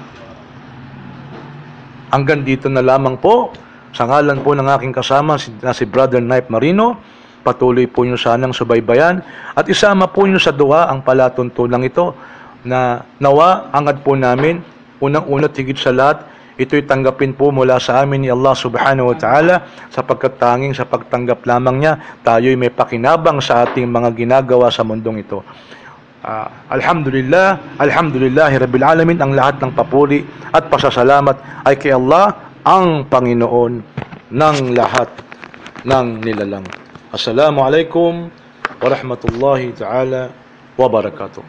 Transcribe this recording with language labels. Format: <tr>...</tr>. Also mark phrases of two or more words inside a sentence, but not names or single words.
<tl>Hanggang dito na lamang po, sa ngalan po ng aking kasama na si Brother Knight Marino. Patuloy po nyo sanang subaybayan at isama po nyo sa dua ang palatuntunan ito na nawa angad po namin, unang-una tigit sa lahat, ito'y tanggapin po mula sa amin ni Allah</tl> <ar>subhanahu wa ta'ala,</ar> <tl>sapagkat tanging sa pagtanggap lamang niya, tayo'y may pakinabang sa ating mga ginagawa sa mundong ito.</tl> <ar>Alhamdulillahi Rabbil Alamin,</ar> <tl>ang lahat ng papuri at pasasalamat ay kay Allah, ang Panginoon ng lahat ng nilalang.</tl> <ar>Assalamualaikum warahmatullahi ta'ala wabarakatuh.</ar>